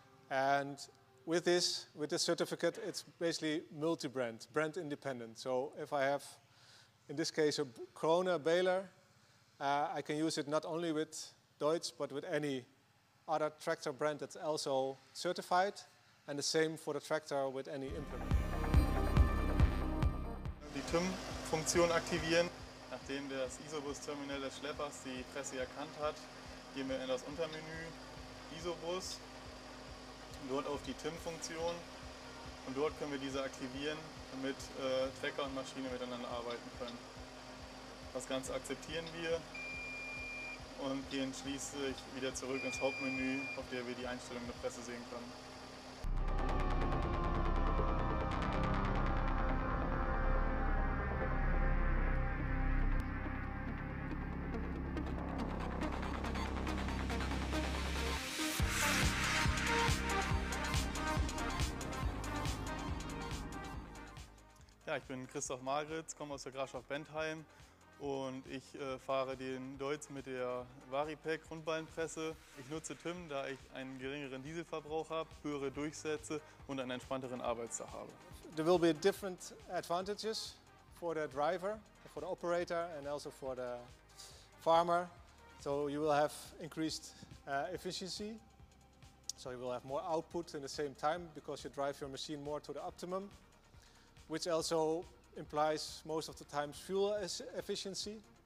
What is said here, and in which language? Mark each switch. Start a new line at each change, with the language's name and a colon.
English: And with this certificate it's basically multi-brand, brand independent. So if I have in this case a Krone baler, I can use it not only with Deutz but with any other tractor brand that's also certified, and the same for the tractor with any implement.
German: Die TIM-Funktion aktivieren. Nachdem das ISOBUS-Terminal des Schleppers die Presse erkannt hat, gehen wir in das Untermenü ISOBUS, dort auf die TIM-Funktion, und dort können wir diese aktivieren, damit Trecker und Maschine miteinander arbeiten können. Das Ganze akzeptieren wir und gehen schließlich wieder zurück ins Hauptmenü, auf der wir die Einstellung der Presse sehen können. Ja, ich bin Christoph Magritz, komme aus der Grafschaft Bentheim und ich fahre den Deutz mit der Varipec Rundballenpresse. Ich nutze TIM, da ich einen geringeren Dieselverbrauch habe, höhere Durchsätze und einen entspannteren Arbeitstag habe.
English: There will be different advantages for the driver, for the operator, and also for the farmer. So you will have increased efficiency. So you will have more output in the same time because you drive your machine more to the optimum, which also implies most of the times fuel efficiency.